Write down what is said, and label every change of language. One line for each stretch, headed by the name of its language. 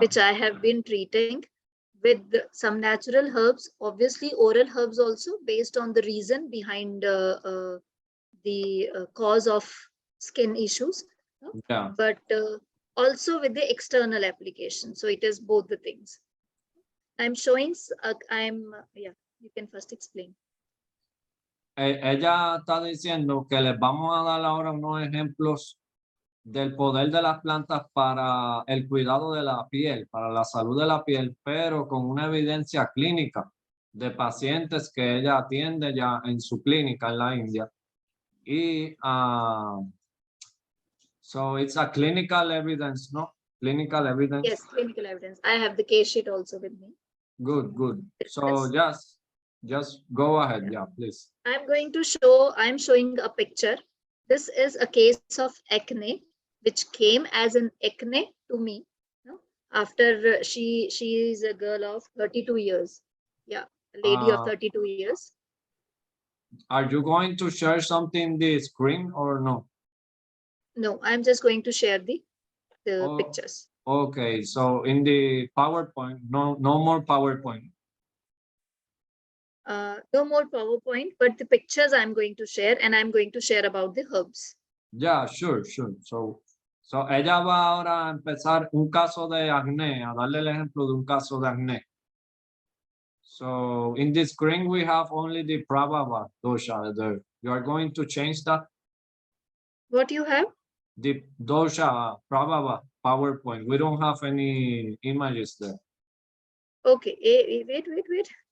English: which I have been treating with some natural herbs, obviously oral herbs also, based on the reason behind the cause of skin issues, Yeah. but also with the external application. So it is both the things. I'm showing, yeah, you can first explain.
Spanish: Ella está diciendo que les vamos a dar ahora unos ejemplos del poder de las plantas para el cuidado de la piel, para la salud de la piel, pero con una evidencia clínica. de pacientes que ella atiende ya en su clínica en la India.
English: Y so it's a clinical evidence, no? Clinical evidence. Yes, clinical evidence. I have the case sheet also with me. Good, good. So just go ahead, yeah, please. I'm showing a picture. This is a case of acne, which came as an acne to me. No? After she is a girl of 32 years. Yeah, a lady of 32 years. Are you going to share something in the screen or no? No, I'm just going to share the Oh. pictures. Okay, so in the PowerPoint, no more PowerPoint. No more PowerPoint, but the pictures I'm going to share, and I'm going to share about the herbs. Yeah, sure.
Spanish: So ella va ahora a empezar un caso de acné, a darle el ejemplo de un caso de acné.
English: So in the screen, we have only the Prabhava dosha there. You are going to change that? What you have? The dosha Prabhava PowerPoint. We don't have any images there. Okay, wait.